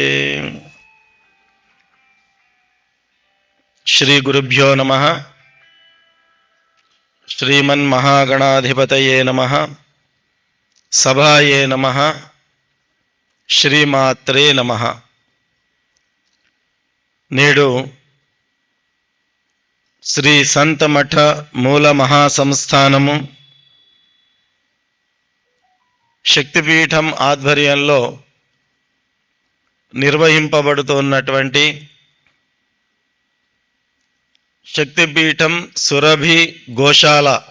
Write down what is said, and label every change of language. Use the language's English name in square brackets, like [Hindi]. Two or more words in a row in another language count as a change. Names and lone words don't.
[Sanskrit] श्री गुरुभ्यो नमः। श्रीमन्महागणाधिपतये नमः। सभाये नमः। श्रीमात्रे नमः। [Telugu] నేడు శ్రీ సంత మఠ మూల మహాసంస్థానము శక్తిపీఠం ఆధ్వర్యంలో నిర్వహింపబడుతున్నటువంటి శక్తిపీఠం సురభి గోశాల